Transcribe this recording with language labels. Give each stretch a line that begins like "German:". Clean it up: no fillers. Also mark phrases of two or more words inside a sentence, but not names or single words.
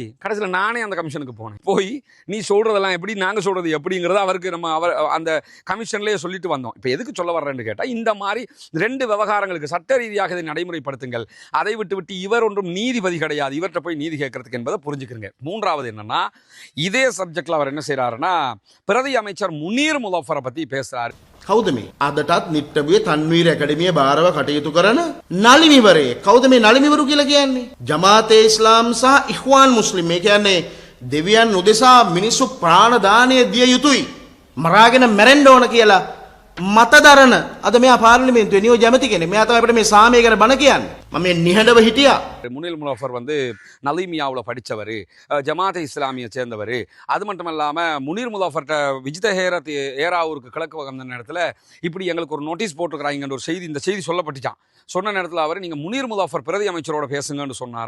Tamil: கடைசியில் நானே அந்த கமிஷனுக்கு போனேன், போய் நீ சொல்றதெல்லாம் எப்படி, நாங்க சொல்றது எப்படிங்கிறத அவருக்கு நம்ம அந்த கமிஷன்லேயே சொல்லிட்டு வந்தோம். இப்போ எதுக்கு சொல்ல வர்றேன்னு கேட்டா, இந்த மாதிரி 2 விவகாரங்களுக்கு சட்ட ரீதியாக இதை நடைமுறைப்படுத்துங்கள், அதை விட்டு இவர் ஒன்றும் நீதிபதி கிடையாது, இவர்கிட்ட போய் நீதி கேட்கறதுக்கு என்பதை புரிஞ்சுக்கிறங்க. 3வது என்னன்னா, இதே சப்ஜெக்ட்ல அவர் என்ன செய்யறாருன்னா, பிரதி அமைச்சர் முனீர் முலஃபரை பத்தி பேசுறாரு.
Sinhala: කවුද මේ? අදටත් නිට්ටඹුවේ තන්වීර ඇකඩමිය භාරව කටයුතු කරන නලිමිවරේ. කවුද මේ නලිමිවරු කියලා කියන්නේ? ජමාතේ ඉස්ලාම් සහ ඉඛ්වාන් මුස්ලිම්. මේ කියන්නේ දෙවියන් උදෙසා මිනිස්සු ප්‍රාණ දානය දිය යුතුයි, මරාගෙන මැරෙන්න ඕන කියලා මතදරන අද මෙයා පාර්ලිමේන්තුවේ නියෝජ්‍ය ඇමති කෙනෙක්. මෙයා තමයි අපිට මේ සාමය ගැන බණ කියන්නේ. මම මේ නිහඬව හිටියා.
Tamil: முனில் முலஃபர் நலீமியாவில் படித்தவர், ஜமாத்தை இஸ்லாமியை சேர்ந்தவர். அது மட்டும் இல்லாமல் முனீர் முலஃபர்கிட்ட விஜித ஹேரத் ஏராவூருக்கு கிழக்கு வந்த நேரத்தில் இப்படி எங்களுக்கு ஒரு நோட்டீஸ் போட்டுக்கிறாங்கன்ற ஒரு செய்தி, இந்த செய்தி சொல்லப்பட்டுச்சான். சொன்ன நேரத்தில் அவர் நீங்கள் முனீர் முலஃபர் பிரதி அமைச்சரோட பேசுங்கன்னு சொன்னாரா.